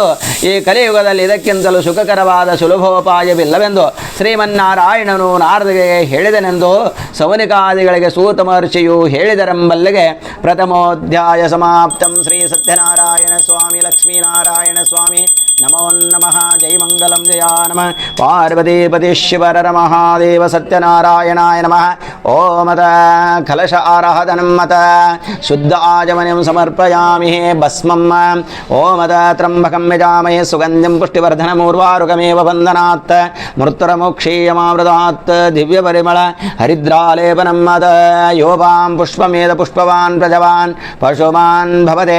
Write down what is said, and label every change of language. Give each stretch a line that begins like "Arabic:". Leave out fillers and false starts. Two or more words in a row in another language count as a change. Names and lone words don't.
Kannada: ಈ ಕಲಿಯುಗದಲ್ಲಿ ಇದಕ್ಕಿಂತಲೂ ಸುಖಕರವಾದ ಸುಲಭೋಪಾಯವಿಲ್ಲವೆಂದು ಶ್ರೀಮನ್ನಾರಾಯಣನು ನಾರದಿಗೆ ಹೇಳಿದನೆಂದು ಸೌನಿಕಾದಿಗಳಿಗೆ ಸೂತ ಮಹರ್ಷಿಯು ಹೇಳಿದರೆಂಬಲ್ಲಿಗೆ
Sanskrit: ಪ್ರಥಮೋಧ್ಯಾಯ ಸಮಾಪ್ತಂ. ಶ್ರೀ ಸತ್ಯನಾರಾಯಣ ಸ್ವಾಮಿ ಲಕ್ಷ್ಮೀನಾರಾಯಣ ಸ್ವಾಮಿ ನಮೋ ನಮಃ. ಜೈ ಮಂಗಲಂ ಜಯ ನಮಃ. ಪಾರ್ವತೀಪತಿ ಶಿವರ ಮಹಾದೇವ ಸತ್ಯನಾರಾಯಣಾಯ ನಮಃ. ಓಮತ ಕಲಶ ಆರಾಧನಂ ಮತ ಶುದ್ಧ ಆಜಮನಂ ಸಮರ್ಪಯಾಮಿ ಭಸ್ಮಂ. ಓಮತ ತ್ರಂಬಕಂ ಯಜಾಮಹೇ ಸುಗಂಧಿಂ ಪುಷ್ಟಿವರ್ಧನಮೂರ್ವಾರುಕಮೇವ ಬಂಧನಾತ್ ಮೃತ್ಯುರಮೋಕ್ಷೀಯಮಾವೃತಾತ್ ದಿವ್ಯ ಪರಿಮಳ ಹರಿದ್ರಾಲೇಪನಂ ಮತ ಯೋಪಾಂ ಪುಷ್ಪಮೇಧ ಪುಷ್ಪವಾನ್ ಪ್ರಜವಾನ್ ಪಶುಮಾನ್ ಭವತೆ.